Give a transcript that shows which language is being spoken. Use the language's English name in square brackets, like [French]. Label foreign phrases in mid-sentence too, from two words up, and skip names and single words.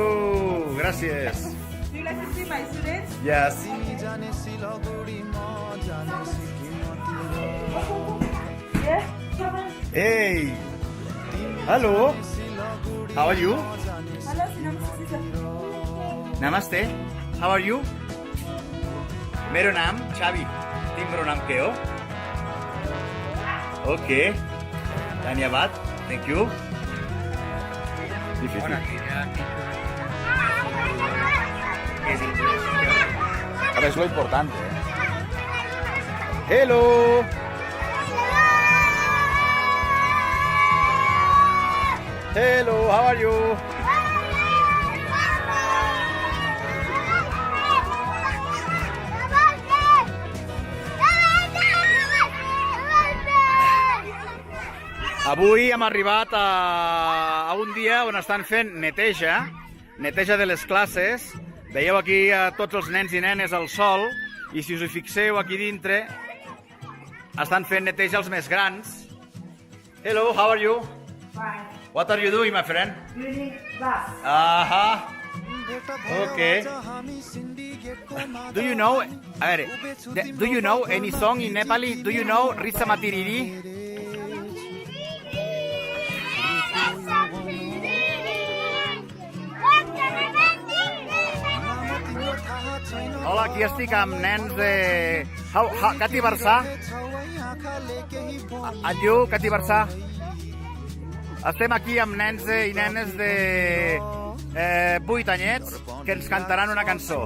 [Catalan] Gràcies. [English] Do you like to see my students? Yes. Yes. Hey. Hello. How are you? Hello, Sinam. Namaste. How are you? [Nepali] मेरो नाम छावी. तिम्रो नाम के हो? Okay. धन्यवाद. [English] Thank you. [Spanish] Ahora es lo importante. [English] Hello. Hello, how are you? [Catalan] Avui hem arribat a un dia on estan fent neteja de les classes. Veieu aquí a tots els nens i nenes al sol, i si us hi fixeu aquí dintre, estan fent neteja els més grans. [English] Hello, how are you? Fine. What are you doing, my friend? Cleaning class. Okay. Do you know [Catalan] A veure, [English] do you know any song in Nepali? Do you know Risa Matiriri? [Catalan] Hola, aquí estic amb nens de... [Nepali] कति बर्ष? [English] And you, [Nepali] कति बर्ष? [Catalan] Estem aquí amb nens i nenes de 8 anyets que ens cantaran una cançó.